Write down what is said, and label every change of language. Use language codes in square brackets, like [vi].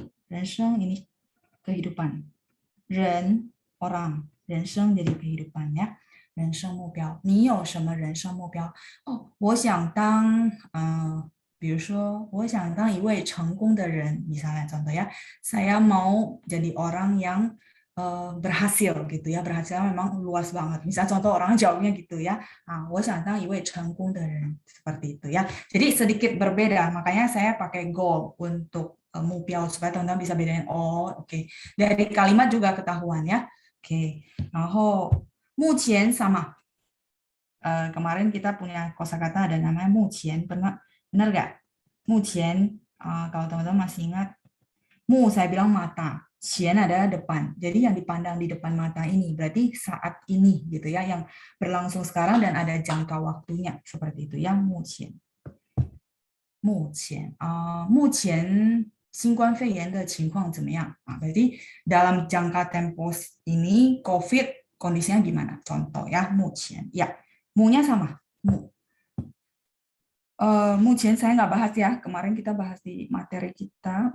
[id] 人生 ini kehidupan. 人 orang, 人生 jadi kehidupan ya. [zh] 人生目标，你有什么人生目标？哦，我想当比如说我想当一位成功的人， [id] misalnya contoh ya, saya mau jadi orang yang berhasil gitu ya, berhasil memang luas banget. Misal contoh orang jawabnya gitu ya, [zh] 我想当一位成功的人 [id] seperti itu ya. Jadi sedikit berbeda, makanya saya pakai goal untuk mupiao supaya teman-teman bisa bedain. Oh, oke. Dari kalimat juga ketahuan ya. Oke. [zh] 然后目前 [id] sama. Kemarin kita punya kosakata ada namanya 目前, benar nggak? 目前, kalau teman-teman masih ingat, mu saya bilang mata, qian adalah depan. Jadi yang dipandang di depan mata ini berarti saat ini gitu ya, yang berlangsung sekarang dan ada jangka waktunya seperti itu ya, 目前。 [zh] 目前新冠肺炎的情况怎么样? [id] Berarti dalam jangka tempo ini COVID kondisinya gimana? Contoh ya, 目前 ya, mu-nya sama. Mu. 目前 saya nggak bahas ya. Kemarin kita bahas di materi kita.